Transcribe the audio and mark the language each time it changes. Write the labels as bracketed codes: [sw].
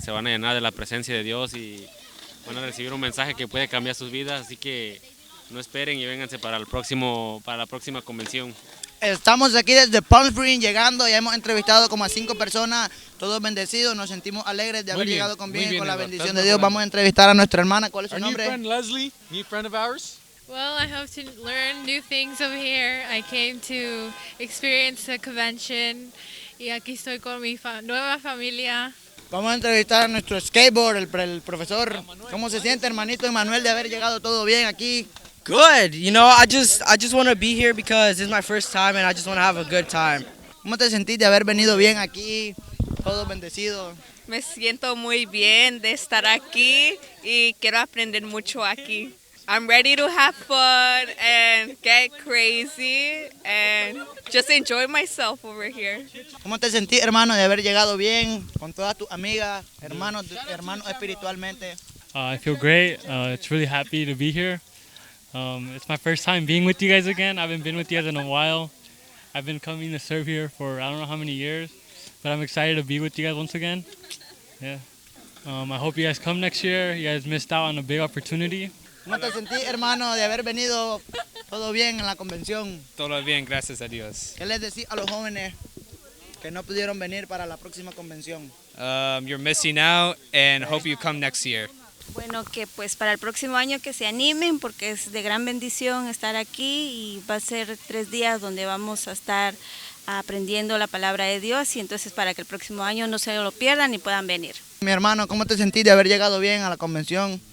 [es] Se van a llenar de la presencia de Dios y van a recibir un mensaje que puede cambiar sus vidas, así que no esperen y vénganse para la próxima convención. Estamos aquí desde Palm Springs llegando, ya hemos entrevistado como a 5 personas, todos bendecidos, nos sentimos alegres de haber llegado con bien, con la bendición de Dios. Vamos a entrevistar a nuestra hermana, ¿cuál es su nombre? [en] Our new friend Leslie, new friend of ours. Well, I hope to learn new things over here. I came to experience the convention [es] y aquí estoy con mi nueva familia. Vamos a entrevistar a nuestro skateboard, el profesor. ¿Cómo se siente, hermanito Emanuel, de haber llegado todo bien aquí? [en] Good. You know, I just want to be here because it's my first time and I just want to have a good time. [es] ¿Cómo te sentís de haber venido bien aquí, todo bendecido? Me siento muy bien de estar aquí y quiero aprender mucho aquí. [en] I'm ready to have fun and get crazy and just enjoy myself over here. [es] ¿Cómo te sentís, hermano, de haber llegado bien con todas tus amigas, hermanos espiritualmente? [en] I feel great. It's really happy to be here. It's my first time being with you guys again. I haven't been with you guys in a while. I've been coming to serve here for I don't know how many years, but I'm excited to be with you guys once again. Yeah. I hope you guys come next year. You guys missed out on a big opportunity. [es] ¿Cómo te sentís, hermano, de haber venido todo bien en la convención? Todo bien, gracias a Dios. ¿Qué les decís a los jóvenes que no pudieron venir para la próxima convención? [en] You're missing out and hope you come next year. [es] Bueno, que pues para el próximo año que se animen porque es de gran bendición estar aquí y va a ser 3 días donde vamos a estar aprendiendo la palabra de Dios y entonces para que el próximo año no se lo pierdan y puedan venir. Mi hermano, ¿cómo te sentís de haber llegado bien a la convención?